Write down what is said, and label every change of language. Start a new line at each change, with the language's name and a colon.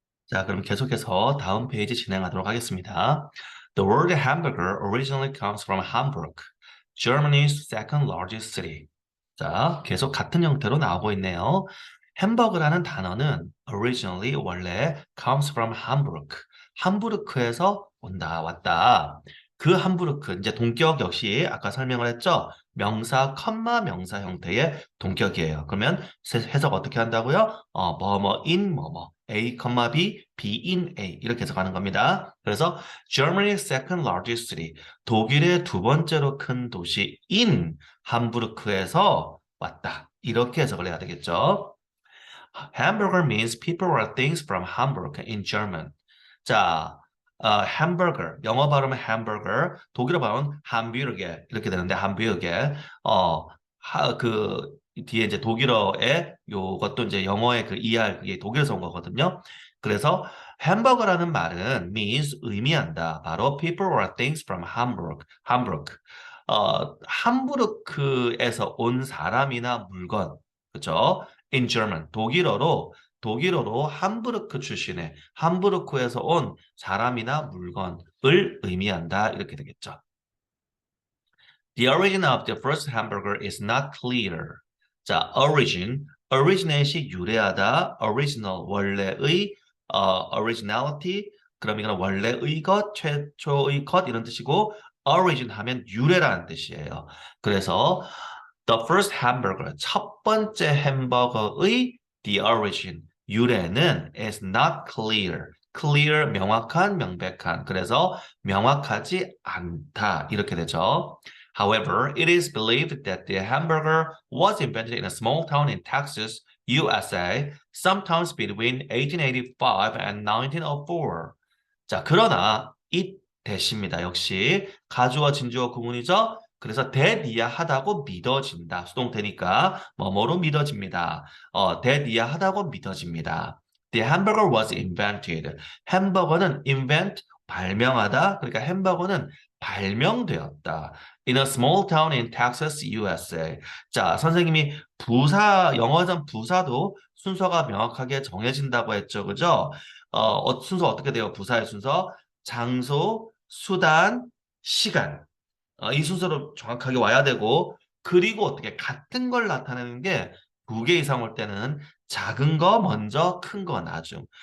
Korean: 자, 그럼 계속해서 다음 페이지 진행하도록 하겠습니다.
English: The word hamburger originally comes from Hamburg, Germany's second largest city.
Korean: 자, 계속 같은 형태로 나오고 있네요. 햄버거라는 단어는 originally 원래
English: comes from Hamburg,
Korean: 함부르크에서 온다, 왔다. 그 함부르크, 이제 동격 역시 아까 설명을 했죠? 명사, 컴마 명사 형태의 동격이에요. 그러면 해석 어떻게 한다고요? 뭐뭐인 뭐뭐. A, B, B in A 이렇게 해석하는 겁니다. 그래서
English: Germany's second largest city,
Korean: 독일의 두 번째로 큰 도시인 함부르크에서 왔다. 이렇게 해석을 해야 되겠죠.
English: Hamburger means people or things from Hamburg in German.
Korean: 자, hamburger, 영어 발음은 hamburger, 독일어 발음은 함부르게 이렇게 되는데 함부르게, 그 뒤에 이제 독일어의 요것도 이제 영어의 그 ER 그게 독일에서 온 거거든요. 그래서 햄버거라는 말은 means 의미한다.
English: 바로 people or things from Hamburg, Hamburg.
Korean: 함부르크에서 온 사람이나 물건, 그죠?
English: In German,
Korean: 독일어로 함부르크 출신의 함부르크에서 온 사람이나 물건을 의미한다. 이렇게 되겠죠.
English: The origin of the first hamburger is not clear.
Korean: 자, originat이 유래하다, original, 원래의, originality, 그럼 이거는 원래의 것, 최초의 것 이런 뜻이고, origin 하면 유래라는 뜻이에요.
English: 그래서 the first hamburger,
Korean: 첫 번째 햄버거의
English: the origin, 유래는 is not clear.
Korean: clear, 명확한, 명백한. 그래서 명확하지 않다. 이렇게 되죠.
English: However, it is believed that the hamburger was invented in a small town in Texas, USA, sometimes between 1885 and 1904.
Korean: 자, 그러나 이 대시입니다. 역시 가주어, 진주어 구문이죠. 그래서 대니야하다고 믿어진다. 수동태니까 뭐뭐로 믿어집니다. 대니야하다고 믿어집니다.
English: The hamburger was invented.
Korean: 햄버거는 invent, 발명하다. 그러니까 햄버거는 발명되었다.
English: In a small town in Texas, USA.
Korean: 자, 선생님이 영어전 부사도 순서가 명확하게 정해진다고 했죠. 그죠? 순서 어떻게 돼요? 부사의 순서. 장소, 수단, 시간. 이 순서로 정확하게 와야 되고, 그리고 어떻게 같은 걸 나타내는 게 두 개 이상 올 때는 작은 거 먼저, 큰 거 나중.